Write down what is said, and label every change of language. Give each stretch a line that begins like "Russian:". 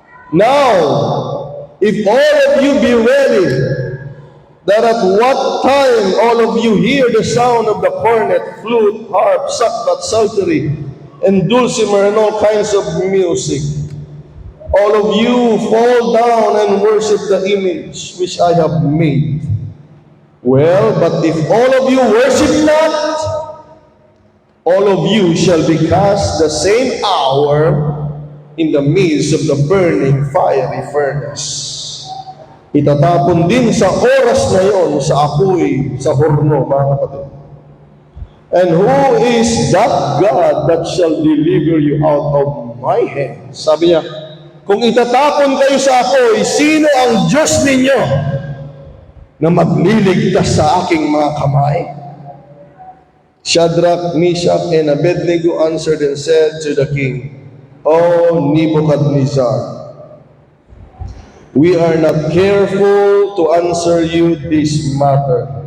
English: Now, if all of you be ready, that at what time all of you hear the sound of the cornet, flute, harp, sackbut, psaltery, and dulcimer, and all kinds of music, all of you fall down and worship the image which I have made. Well, but if all of you worship not, all of you shall be cast the same hour in the midst of the burning fiery furnace.
Filipino: Itatapon din sa oras na yon sa apoy, sa horno, mga kapatid.
English: And who is that God that shall deliver you out of my hand?
Filipino: Sabi niya, kung itatapon kayo sa apoy, sino ang Diyos ninyo na magliligtas sa aking mga kamay?
English: Shadrach, Meshach, and Abednego answered and said to the king, O Nebuchadnezzar, we are not careful to answer you this matter.